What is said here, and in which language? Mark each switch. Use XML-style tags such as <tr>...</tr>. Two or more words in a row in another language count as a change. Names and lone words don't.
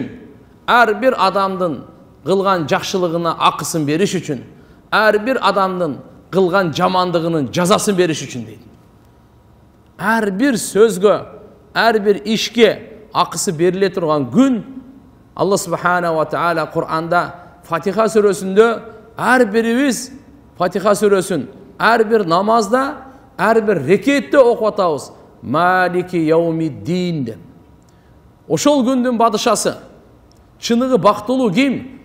<ky>Ар бир адамдын кылган жакшылыгына акысын бериш үчүн, ар бир адамдын кылган жамандыгынын жазасын бериш үчүн дейт. Ар бир сөзгө, ар бир ишке акысы бериле турган күн. Алла</ky> <ar>سبحانه وتعالى</ar> <ky>Кур'анда Фатиха сүрөсүндө ар бирибиз Фатиха сүрөсүн ар бир намазда, ар бир рекетте окуп атабыз.</ky> <ar>مالك يوم الدين</ar> <ky>деп. Ошол күндүн падышасы. Чыныгы бактылуу ким?</ky>